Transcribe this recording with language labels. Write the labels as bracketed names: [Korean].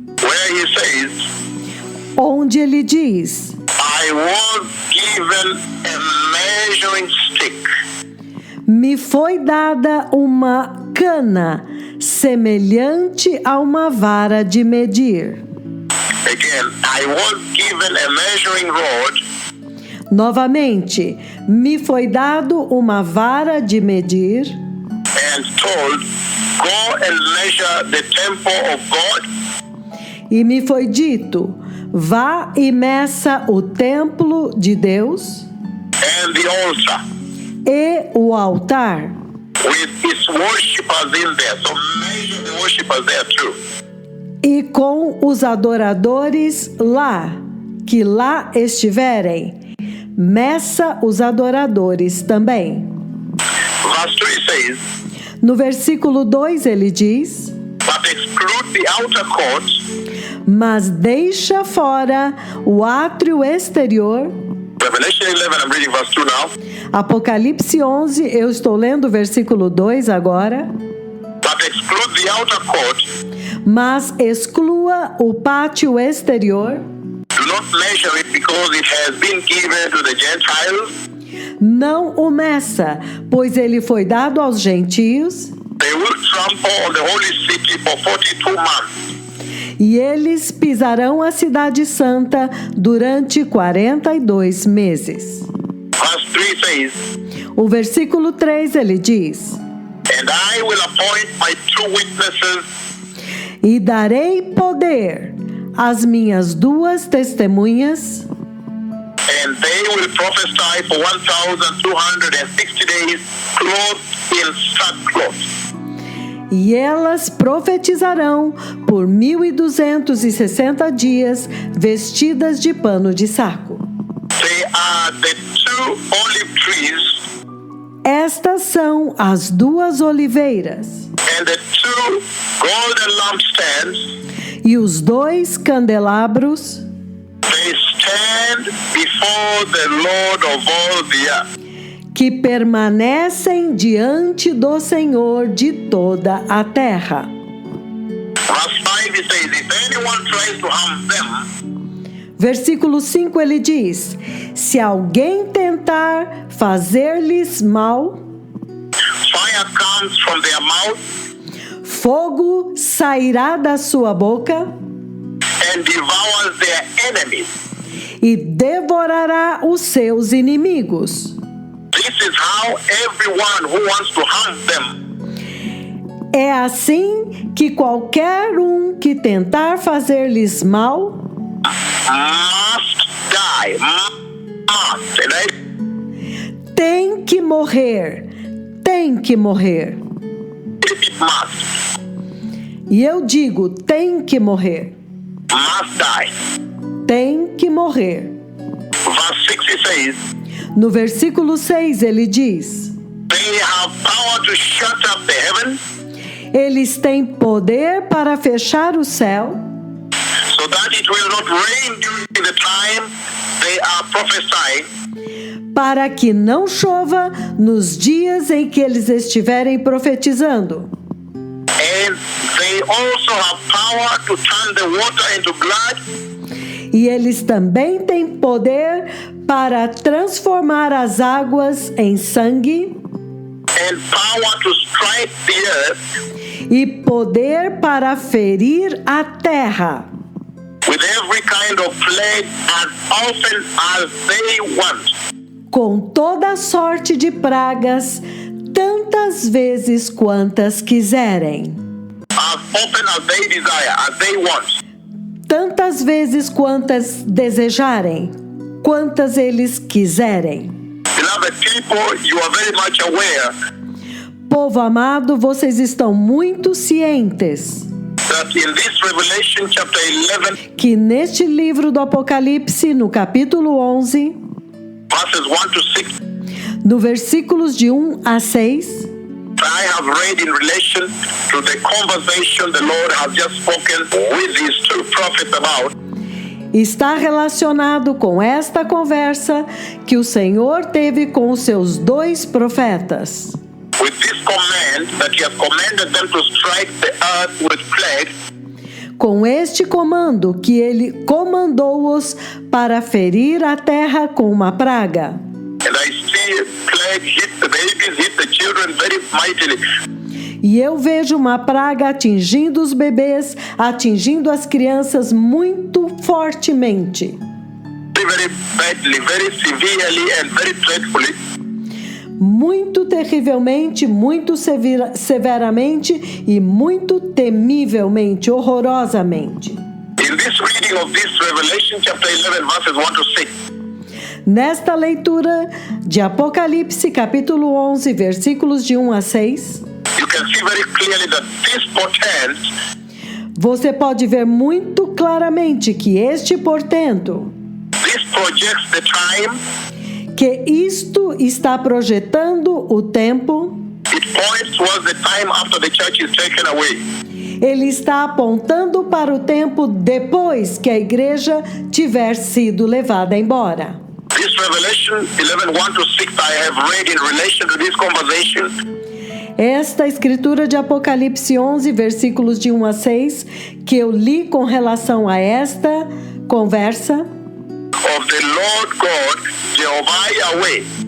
[English] Where he says, [Portuguese] onde ele diz: [English] I was given a measuring stick, [Portuguese] me foi dada uma cana semelhante a uma vara de medir. [English] again, I was given a measuring rod, [Portuguese] Novamente, me foi dado uma vara de medir [English] and told, go and measure the temple of God, [Portuguese] e me foi dito: vá e meça o templo de Deus [English] and the altar [Portuguese] e o altar, [English] with its worshippers in there. So measure the worshippers there too. [Portuguese] e com os adoradores lá, que lá estiverem, meça os adoradores também. [English] Verse 3 says, [Portuguese] No versículo 2 ele diz: [English] but exclude the outer court [Portuguese] mas deixa fora o átrio exterior. [English] Revelation 11, I'm reading verse 2 now. [Portuguese] Apocalipse 11, eu estou lendo o versículo 2 agora. [English] But exclude the outer court. [Portuguese] Mas exclua o pátio exterior. [English] Do not measure it because it has been given to the Gentiles. [Portuguese] Não o meça, pois ele foi dado aos gentios. [English] They will trample on the holy city for 42 months. [Portuguese] E eles pisarão a cidade santa durante 42 meses. [English] Verse 3 says, [Portuguese] O versículo 3 ele diz: [English] and I will appoint my two witnesses [Portuguese] e darei poder às minhas duas testemunhas, [English] and they will prophesy for 1,260 days, clothed in sackcloth. [Portuguese] e elas profetizarão por 1260 dias, vestidas de pano de saco. [English] They are the two olive trees [Portuguese] Estas são as duas oliveiras [English] and the two golden lampstands. [Portuguese] e os dois candelabros [English] They stand before the Lord of all the earth. [Portuguese] que permanecem diante do Senhor de toda a terra. [English] Verse 5 it says, if anyone tries to harm them, [Portuguese] Versículo 5 ele diz: se alguém tentar fazer-lhes mal, [English] fire comes from their mouth [Portuguese] fogo sairá da sua boca [English] and devours their enemies. [Portuguese] e devorará os seus inimigos. [English] This is how everyone who wants to harm them [Portuguese] É assim que qualquer um que tentar fazer-lhes mal [English] must die. Must. And I [Portuguese] tem que morrer, tem que morrer. [English] repeat, must. [Portuguese] E eu digo, tem que morrer, [English] Must die. [Portuguese] tem que morrer. [English] Verse 6 it says, [Portuguese] No versículo 6 ele diz: [English] they have power to shut up the heavens [Portuguese] eles têm poder para fechar o céu, [English] so that it will not rain during the time they are prophesying, [Portuguese] para que não chova nos dias em que eles estiverem profetizando. [English] and they also have power to turn the water into blood [Portuguese] E eles também têm poder para transformar as águas em sangue [English] and power to strike the earth [Portuguese] e poder para ferir a terra [English] with every kind of plague as often as they want. [Portuguese] com toda sorte de pragas, tantas vezes quantas quiserem. [English] As often as they desire, as they want. [Portuguese] Tantas vezes quantas desejarem, quantas eles quiserem. [English] Beloved people, you are very much aware [Portuguese] Povo amado, vocês estão muito cientes [English] that in this Revelation chapter 11, [Portuguese] que neste livro do Apocalipse, no capítulo 11, [English] verses 1 to 6, [Portuguese] no versículos de 1 a 6, [English] I have read in relation to the conversation the Lord has just spoken with his two prophets about. [Portuguese] está relacionado com esta conversa que o Senhor teve com os seus dois profetas. [English] With this command that he has commanded them to strike the earth with plague, [Portuguese] Com este comando que ele comandou-os para ferir a terra com uma praga. [English] and I see plague hit the babies, hit the children very mightily. [Portuguese] E eu vejo uma praga atingindo os bebês, atingindo as crianças muito fortemente. [English] Very badly, very severely and very dreadfully. [Portuguese] Muito terrivelmente, muito severamente e muito temivelmente, horrorosamente. [English] In this reading of this Revelation chapter 11 verses 1 to 6, [Portuguese] Nesta leitura de Apocalipse, capítulo 11, versículos de 1 a 6, [English] you can see very clearly that this portends [Portuguese] você pode ver muito claramente que este portento, [English] this projects the time, [Portuguese] que isto está projetando o tempo, [English] it points towards the time after the church is taken away. [Portuguese] ele está apontando para o tempo depois que a igreja tiver sido levada embora. [English] This Revelation 11, 1 to 6 I have read in relation to this conversation. [Portuguese] Esta escritura de Apocalipse 11, versículos de 1 a 6, que eu li com relação a esta conversa, [English] Of the Lord God, Jehovah Yahweh,